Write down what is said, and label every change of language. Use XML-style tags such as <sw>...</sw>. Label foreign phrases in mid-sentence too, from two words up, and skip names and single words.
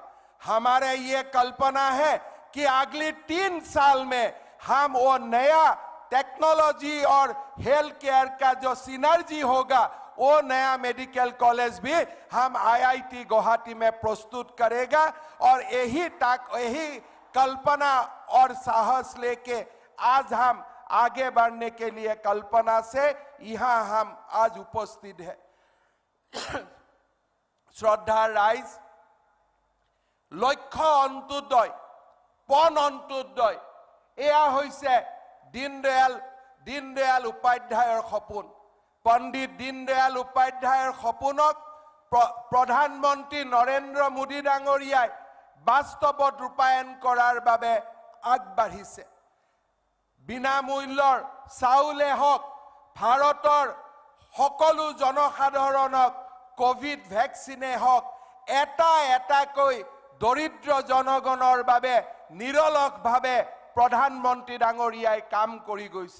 <hi>हमारे ये कल्पना है कि अगले 3 साल में हम वो नया टेक्नोलॉजी और हेल्थ केयर का जो सिनर्जी होगा, वो नया मेडिकल कॉलेज भी हम IIT गुवाहाटी में प्रस्तुत करेगा और यही कल्पना और साहस लेके आज हम आगे बढ़ने के लिए कल्पना से यहाँ हम आज उपस्थित है।</hi> <as>শ্ৰদ্ধা ৰাইজ, লক্ষ্য অন্ত্যোদয়, পণ অন্ত্যোদয়, এয়া হৈছে দীনদয়াল উপাধ্যায়ৰ সপোন। পণ্ডিত দীনদয়াল উপাধ্যায়ৰ সপোনক প্ৰধানমন্ত্ৰী নৰেন্দ্ৰ মোদী ডাঙৰীয়াই বাস্তৱত ৰূপায়ণ কৰাৰ বাবে আগবাঢ়িছে। বিনামূল্যৰ চাউলে হওক, ভাৰতৰ সকলো জনসাধাৰণক কোভিড ভ্যাকচিনে হওক, এটাকৈ দৰিদ্ৰ জনগণৰ বাবে নিৰলসভাৱে প্ৰধানমন্ত্ৰী ডাঙৰীয়াই কাম কৰি গৈছে।</as>